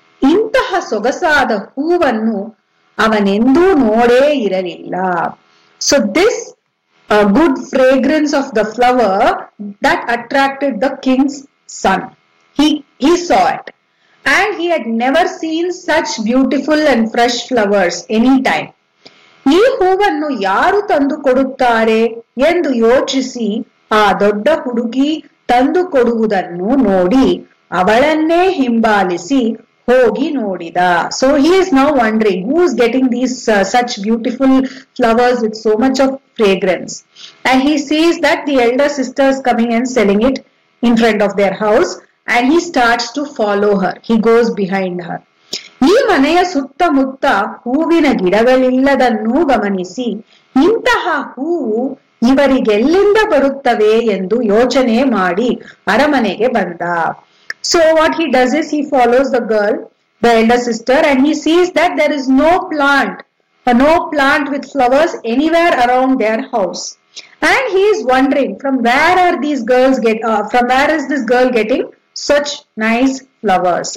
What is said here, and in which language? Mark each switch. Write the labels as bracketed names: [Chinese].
[Kannada] ಇಂತಹ ಸೊಗಸಾದ ಹೂವನ್ನು ಅವನೆಂದೂ ನೋಡೇ ಇರಲಿಲ್ಲ. [English] So this good fragrance of the flower that attracted the king's son. He saw it and he had never seen such beautiful and fresh flowers any time. [Kannada] ಈ ಹೂವನ್ನು ಯಾರು ತಂದು ಕೊಡುತ್ತಾರೆ ಎಂದು ಯೋಚಿಸಿ ಆ ದೊಡ್ಡ ಹುಡುಗಿ ತಂದು ಕೊಡುವುದನ್ನು ನೋಡಿ ಅವಳನ್ನೇ ಹಿಂಬಾಲಿಸಿ ಹೋಗಿ ನೋಡಿದ. [English] So he is now wondering who is getting these such beautiful flowers with so much of fragrance, and he sees that the elder sister is coming and selling it in front of their house, and he starts to follow her. He goes behind her. [Kannada] ಈ ಮನೆಯ ಸುತ್ತಮುತ್ತ ಹೂವಿನ ಗಿಡಗಳಿಲ್ಲದನ್ನೂ ಗಮನಿಸಿ ಇಂತಹ ಹೂವು ಇವರಿಗೆಲ್ಲಿಂದ ಬರುತ್ತವೆ ಎಂದು ಯೋಚನೆ ಮಾಡಿ ಅರಮನೆಗೆ ಬಂದ. [English] So what he does is he follows the girl, the elder sister, and he sees that there is no plant with flowers anywhere around their house. And he is wondering from where is this girl getting such nice flowers?